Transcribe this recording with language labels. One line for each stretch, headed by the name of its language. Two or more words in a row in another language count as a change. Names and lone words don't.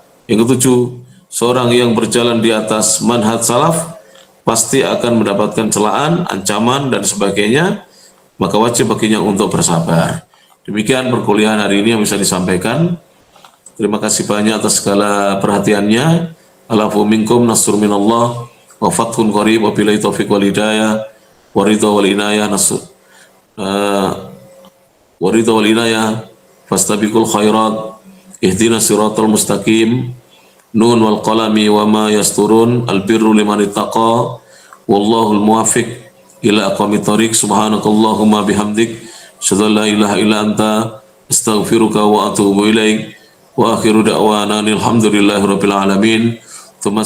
Indonesian: Yang ketujuh, seorang yang berjalan di atas manhaj salaf pasti akan mendapatkan celaan, ancaman, dan sebagainya. Maka wajib baginya untuk bersabar. Demikian perkuliahan hari ini yang bisa disampaikan. Terima kasih banyak atas segala perhatiannya.
Arabic: العفو منكم نصر من الله وفتح قريب وبالله التوفيق والهداية والرضا والعناية والرضا والعناية فاستبقوا الخيرات اهدنا الصراط المستقيم ن والقلم وما يسطرون البر لمن اتقى والله الموفق إلى أقوم الطريق سبحانك اللهم وبحمدك أشهد أن لا إله إلا أنت أستغفرك وأتوب إليك وآخر دعوانا الحمد لله رب العالمين.